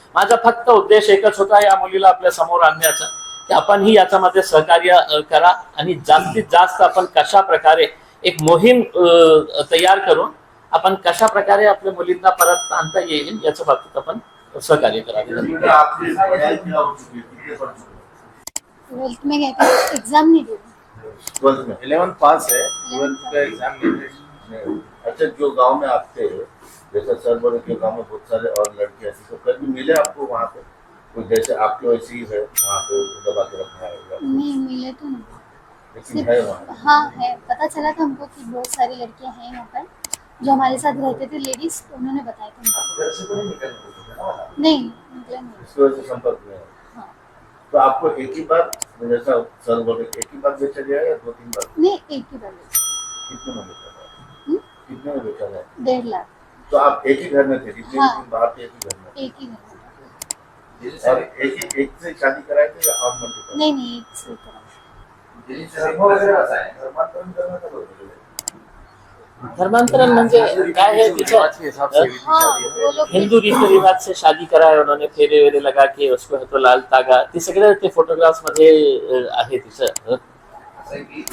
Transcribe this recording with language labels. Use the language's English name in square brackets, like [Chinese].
[Marathi] माझा फक्त उद्देश एकच होता या मुलीला आपल्या समोर आणण्याचा, की आपणही याच्यामध्ये सहकार्य करा आणि जास्तीत जास्त आपण कशा प्रकारे एक मोहीम तयार करून आपण कशा प्रकारे आपल्या मुलींना परत आणता येईल याच्या बाबतीत आपण सहकार्य करावे. [Hindi] आपकी पढ़ाई क्या हो चुकी है, कितने पढ़ चुके हैं? 12th में गए थे, एग्जाम नहीं दिए. 12th में 11 पास है, 12th का एग्जाम नहीं. अच्छा, जो गांव में आप थे, जैसे सर बोले कि गांव में बहुत सारे और लड़कियां थी, तो कभी मिले आपको वहाँ पे कोई जैसे आपके वैसे ही है वहाँ पे दबा के रखा है या नहीं मिले तो नहीं. लेकिन है वहाँ? हाँ है, पता चला था हमको कि बहुत सारी लड़कियां हैं यहाँ पर जो हमारे साथ रहते थे लेडीज, उन्होंने बताया था हमको. घर से तो नहीं निकलने देते थे ना? नहीं निकले नहीं. इसकी वजह से संपर्क में है. हाँ. तो आपको एक ही बार, जैसा सर बोले, एक ही बार बेचा गया या 2-3 बार? नहीं एक ही बार बेचा. कितने में बेचा गया? हम्म? कितने में बेचा गया? 1.5 लाख. तो आप एक ही घर में थे, जितने हाँ. दिन बाहर थे एक ही घर में एक ही घर में. थे? और एक से शादी कराए थे या और मल्टीपल? नहीं एक से करा. [Marathi] धर्म वगैरे कसा आहे? धर्मांतरण करण्याचं बरोबर आहे. धर्मांतरण म्हणजे काय है तिच्या [Hindi] के हिसाब से भी हाँ शादी है। वो लोग हिंदू रीति रिवाज से शादी कराय उन्होंने फेरे वेरे लगा के उसको है तो लाल तागा [Marathi] ते सगळे ते फोटोग्राफ्स मध्ये आहे तिचं असं आहे की